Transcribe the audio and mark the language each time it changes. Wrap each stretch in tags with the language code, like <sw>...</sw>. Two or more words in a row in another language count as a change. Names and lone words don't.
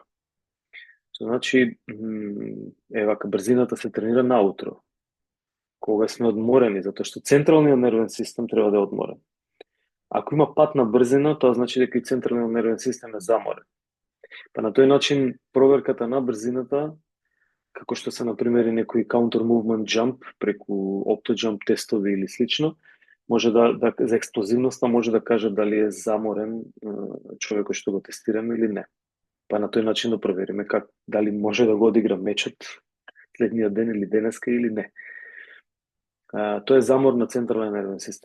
<mk>Значи, вака, брзината се тренира наутро, кога сме одморени, затоа што централниот нервен систем треба да е одморен. Ако има пад на брзина, тоа значи дека и централниот нервен систем е заморен. Па на тој начин проверката на брзината, како што се например и некои</mk> <en>counter movement jump</en> <mk>преку opto-jump тестови или слично, може да за експлозивноста може да каже дали е заморен човекот што го тестираме или не. Па на тој начин да провериме дали може да го одигра мечот следниот ден или денеска или не. Тоа е замор на централен нервен систем.</mk>